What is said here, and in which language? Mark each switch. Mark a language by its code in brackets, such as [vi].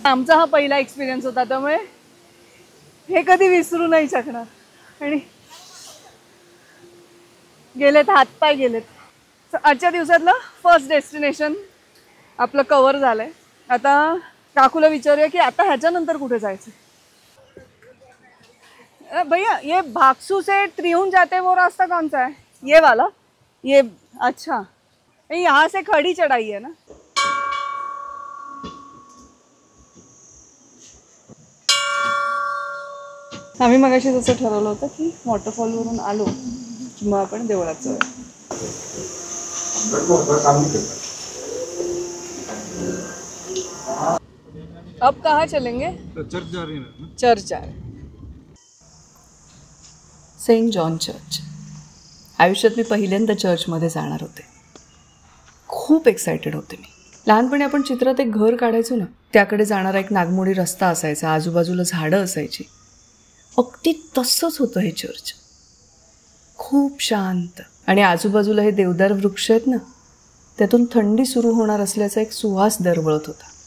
[mr] आमचा हा पहिला एक्सपिरियन्स होता, त्यामुळे हे कधी विसरू नाही शकणार. आणि गेलेत, हातपाय गेलेत. आजच्या दिवसातलं फर्स्ट डेस्टिनेशन आपलं कव्हर झालंय. आता काकूला विचारूया की आता ह्याच्यानंतर कुठे जायचं. [hi] भैया ये भागसू से त्रिहुण जाते वो रास्ता कौन सा है? ये वाला? ये अच्छा, यहाँ से खड़ी चढ़ाई है ना. [mr] आम्ही मगाशी जसं ठरवलं होतं की वॉटरफॉलवरून आलो की मग आपण देवळात जाऊया. [hi] अब कहाँ चलेंगे? चर्च जा रही है। चर्च जा रहे, सेंट जॉन चर्च. [mr] आयुष्यात मी पहिल्यांदा चर्चमध्ये जाणार होते. खूप एक्सायटेड होते मी. लहानपणी आपण चित्रात एक घर काढायचो ना, त्याकडे जाणारा एक नागमोडी रस्ता असायचा, आजूबाजूला झाडं असायची. अगदी तसंच होतं हे चर्च. खूप शांत, आणि आजूबाजूला हे देवदार वृक्ष आहेत ना, त्यातून थंडी सुरू होणार असल्याचा एक सुवास दरवळत होता.